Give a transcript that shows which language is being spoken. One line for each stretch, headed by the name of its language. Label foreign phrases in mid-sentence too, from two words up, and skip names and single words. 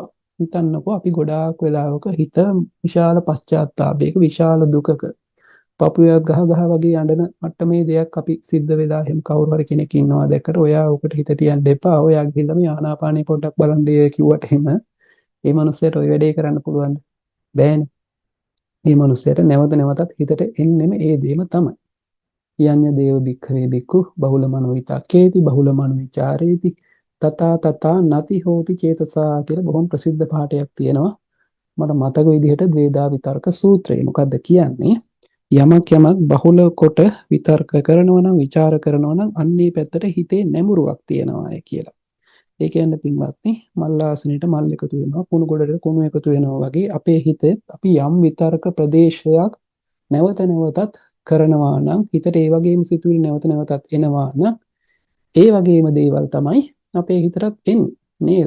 Sinhala: හිතන්නකෝ අපි ගොඩාක් වෙලාවක හිත විශාල පශ්චාත්තාපයක විශාල දුකක පපුවක් ගහ වගේ අඬන මට්ටමේ දෙයක් අපි සිද්ධ වෙලා එහෙම කවුරු හරි කෙනෙක් ඉන්නවා දැක්කට ඔයා උකට හිත තියන්න එපා. ඔයා ගිහිල්ලා මේ ආනාපානේ පොඩ්ඩක් බලන්න කිව්වට එහෙම මේ මනුස්සයාට ওই වැඩේ කරන්න පුළුවන්ද? බෑනේ. මේ මනුස්සයාට නැවත නැවතත් හිතට එන්නෙම ඒ දේම තමයි.
Pali: යඤ්ඤ දේව භික්ඛවේ භික්ඛු බහුල මනෝ විතක්කේති බහුල මනෝ විචාරේති තථා නති හෝති චේතසා
Sinhala: කියලා බොහොම ප්‍රසිද්ධ පාඨයක් තියෙනවා. මට මතක විදිහට ද්වේදා විතර්ක සූත්‍රය. මොකද්ද කියන්නේ? යමක් බහුල කොට විතර්ක කරනවා නම් විචාර කරනවා නම් අන්නේ පැත්තට හිතේ නැඹුරුවක් තියනවායි කියලා. ඒ කියන්නේ පින්වත්නි මල්ලාසනෙට මල් එකතු වෙනවා කුණු ගොඩට කුණු එකතු වෙනවා වගේ අපේ හිතේ අපි යම් විතර්ක ප්‍රදේශයක් නැවත නැවතත් කරනවා නම් හිතට ඒ වගේම සිතුවිලි නැවත නැවතත් එනවා නම් ඒ වගේම දේවල් තමයි අපේ හිතට එන්නේ නේද?